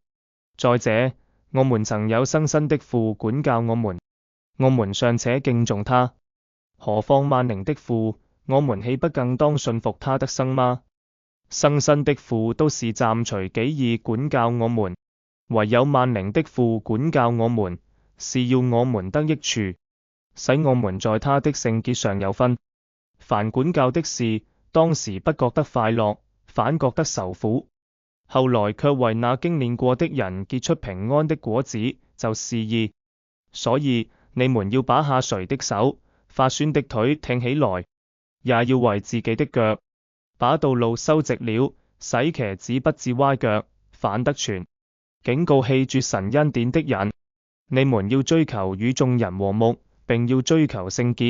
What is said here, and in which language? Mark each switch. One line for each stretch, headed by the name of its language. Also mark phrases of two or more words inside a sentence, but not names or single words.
Chinese: 再者，我們曾有生身的父管教我們，我們尚且敬重他，何況萬靈的父，我們豈不更當信服他得生嗎？生身的父都是暫隨己意管教我們，唯有萬靈的父管教我們，是要我們得益處，使我們在他的聖潔上有分。凡管教的事，當時不覺得快樂，反覺得愁苦，後來卻為那經練過的人結出平安的果子，就是義。所以你們要把下垂的手、發酸的腿挺起來，也要為自己的腳把道路修直了，使瘸子不致歪腳，反得全。警告棄絕神恩典的人，你們要追求與眾人和睦，並要追求聖潔。